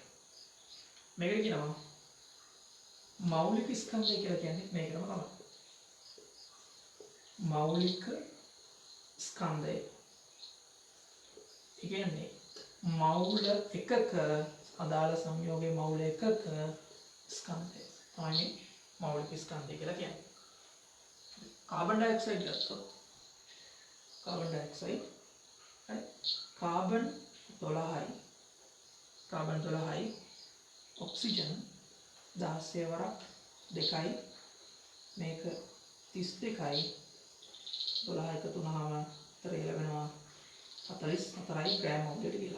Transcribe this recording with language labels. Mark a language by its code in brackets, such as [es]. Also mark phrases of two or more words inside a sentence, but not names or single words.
[si] මේකට කියනවා මෞලික ස්කන්ධය කියලා කියන්නේ මේකම තමයි. මෞලික ස්කන්ධය. ඒ කියන්නේ මෞල එකක අදාළ සංයෝගයේ මෞල එකක ස්කන්ධය. තමයි මෞලික ස්කන්ධය කියලා කියන්නේ. [en] carbon dioxide [si] गත්තොත් [en] carbon dioxide [si] හරි कार्बन 12යි ඔක්සිජන් 16 වරක් 2යි මේක 32යි 12 එකතු වුණාම උත්තරය ලැබෙනවා 44යි ග්‍රෑම් මොලට කියලා.